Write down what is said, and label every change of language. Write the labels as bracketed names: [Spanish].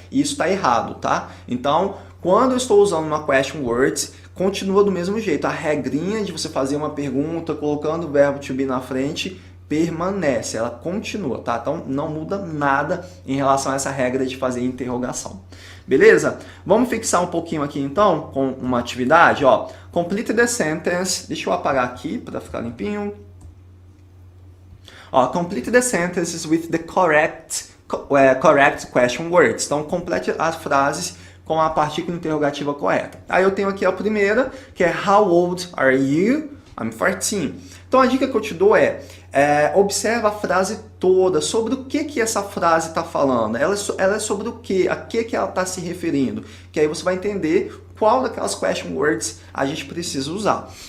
[Portuguese] E isso está errado, tá? Então, quando eu estou usando uma question word, continua do mesmo jeito. A regrinha de você fazer uma pergunta colocando o verbo to be na frente permanece, ela continua, tá? Então não muda nada em relação a essa regra de fazer interrogação. Beleza? Vamos fixar um pouquinho aqui então com uma atividade, ó. [English] Complete the sentence. [Portuguese] Deixa eu apagar aqui para ficar limpinho. [English] Ó, complete the sentences with the correct question words. [Portuguese] Então complete as frases com a partícula interrogativa correta. Aí eu tenho aqui a primeira, que é [English] How old are you? I'm 14. [Portuguese] Então a dica que eu te dou observa a frase toda, sobre o que essa frase está falando. Ela é sobre o que? A que ela está se referindo? Que aí você vai entender qual daquelas question words a gente precisa usar.